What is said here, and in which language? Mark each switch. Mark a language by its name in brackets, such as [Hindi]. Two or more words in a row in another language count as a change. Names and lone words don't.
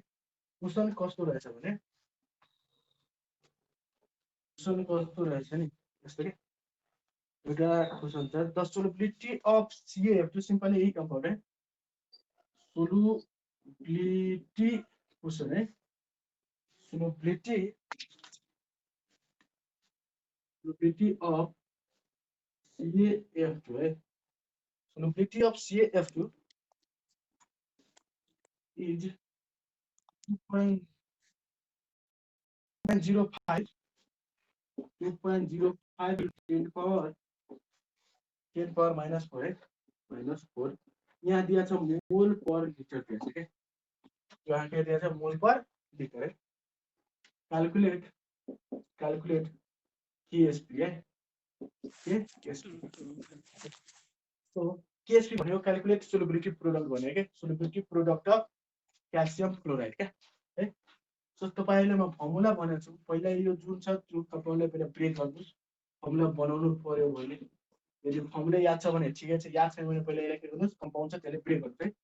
[Nepali] क्वेसन कस्तो रहेछ भने नि यस्तो के एउटा क्वेसन छ [English] the solubility of CaF2 simply [Nepali] यही कम्पाउन्ड है। [English] solubility question है। solubility of CaF2 है। Solubility of CaF2 is 2.05 10 power minus 4 है। [Nepali] minus 4 यहाँ दिया छ [English] mole per liter [Nepali] दिया छ के। यहाँ के दिया छ [English] mole per liter [Nepali] है। [English] calculate KSP है। [Nepali] So KSP भनेको [English] calculate solubility product [Nepali] भनेको के। [English] solubility product of calcium chloride [Hindi] क्या है। [Nepali] सो तपाईँले म फर्मुला भनेको छु। पहिला यो जुन छ त्यो तपाईँलाई पहिला ब्रेक गर्नुहोस्। फर्मुला बनाउनु पर्यो भने यदि फर्मुला याद छ भने ठिकै छ, याद छैन भने पहिला यसलाई के गर्नुहोस्, कम्पाउन्ड छ त्यसले ब्रेक गर्नुहोस् है।